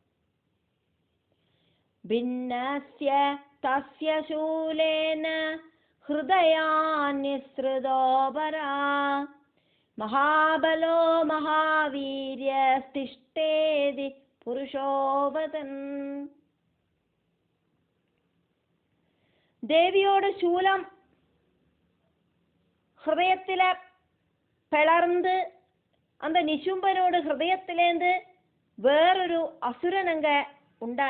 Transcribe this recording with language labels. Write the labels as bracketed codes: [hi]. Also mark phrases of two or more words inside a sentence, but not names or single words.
[sa] ഭിന്നസ്യ തസ്യ ശൂലേന ഹൃദയാന്യസ്സൃതോപരാ മഹാബലോ മഹാവീര്യസ്തിഷ്ഠേതി പുരുഷോ വദൻ. [ta] தேவியோட சூலம் ஹிருதயத்தில பிளர்ந்து அந்த நிசும்பனோட ஹிருதயத்திலேருந்து வேறொரு அசுரன் அங்க உண்டான.